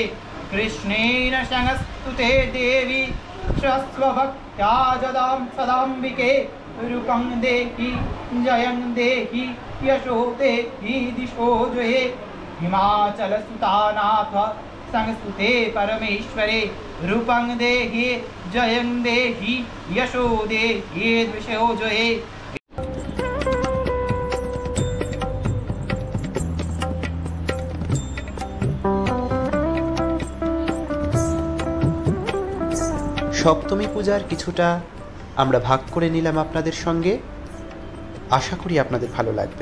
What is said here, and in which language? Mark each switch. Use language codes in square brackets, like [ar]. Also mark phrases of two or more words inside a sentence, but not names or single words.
[sa] कृष्णेन संस्तुते देवी स्वभक्त्या जदां सदाम्बिके रूपं देहि जयं देहि यशो देहि दिशो जये। हिमाचलसुतानाथ संस्तुते परमेश्वरे रूपं देहि जयं देहि यशो देहि दिशो जये। [bn] সপ্তমী পূজার কিছুটা আমরা ভাগ করে নিলাম আপনাদের সঙ্গে। আশা করি আপনাদের ভালো লাগবে।